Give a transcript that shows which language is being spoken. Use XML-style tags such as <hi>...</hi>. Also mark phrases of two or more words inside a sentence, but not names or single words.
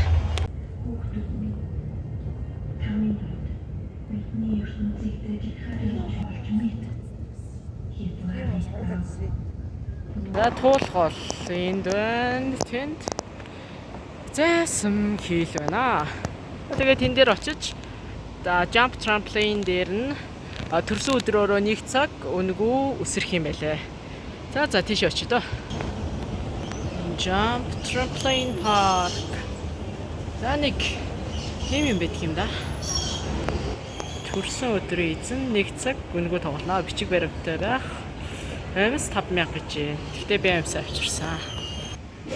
<mn>За туулах бол энд байна. Тэнд зайсан хийл байна. Тэгээд тэн дээр очиж jump trampoline дээр нь төрсөн өдрөөрөө 1 цаг өнгөө үсрэх юм байлээ. За тийш очиж доо. Jump trampoline park. За нэг юм байдаг юм да. Төрсөн өдрийн эзэн 1 цаг өнгөө тоглоно. Бичиг баримттай байх. Амс 5000 гэж. Гэтэ би амс авчирсан.</mn>